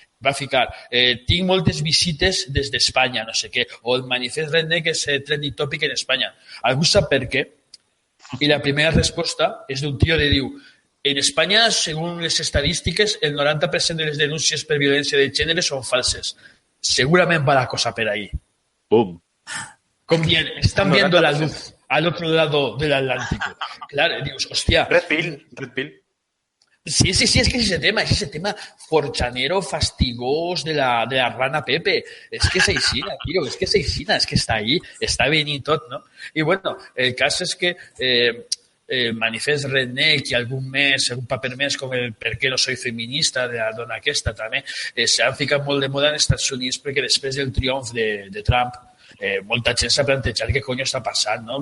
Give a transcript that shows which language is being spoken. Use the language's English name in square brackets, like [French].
[Catalan] Va ficar, tinc moltes visites des d'Espanya, no sé què, o el manifest redneck és trending topic en Espanya. Algú sap per què? I la primera resposta és d'un tio que diu, en Espanya, según les estadístiques, el 90% de les denúncies per violència de gènere són falses. Segurament va la cosa per ahí. Boom. Com dient, [Spanish] están viendo la luz al otro lado del Atlántico. [Catalan] Claro, dius, hòstia. [English] Red Pill. [Spanish] Sí, es que es ese tema forchanero, fastigós de la rana Pepe. Es que es [Catalan] aixina, [Spanish] tío, es que está ahí, está bien [Catalan] y tot, [Spanish] ¿no? Y bueno, el caso es que [Catalan] el manifest redneck i algun paper més com el Per què [Spanish] no soy [Catalan] feminista de la dona aquesta també, s'han ficat molt de moda en Estats Units perquè després del triomf de Trump molta gent s'ha plantejat què cony està passant, no?